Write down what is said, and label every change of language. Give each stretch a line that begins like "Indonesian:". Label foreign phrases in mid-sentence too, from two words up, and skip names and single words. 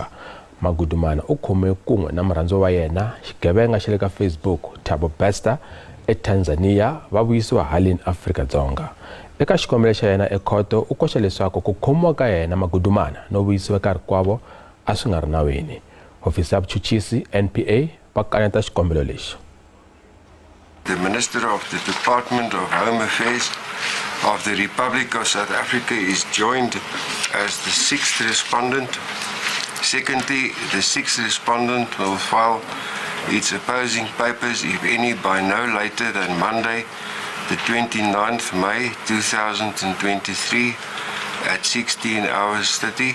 Tsonga: Magudumana u khome kun'we na murhandziwa wa yena xigevenga xa le ka Facebook Thabo Bester eTanzania va vuyisiwa haleni Afrika-Dzonga. Eka xikombelo xa yena ekhoto u koxa leswaku ku khomiwa ka yena Magudumana no vuyisiwa ka rikwavo a swi nga ri nawini. Hofisi ya vuchuchisi NPA va kaneta xikombelo lexi.
English: The Minister of the Department of Home Affairs of the Republic of South Africa is joined as the sixth respondent. Secondly, the sixth respondent will file its opposing papers, if any, by no later than Monday, the 29th May 2023 at 16:30.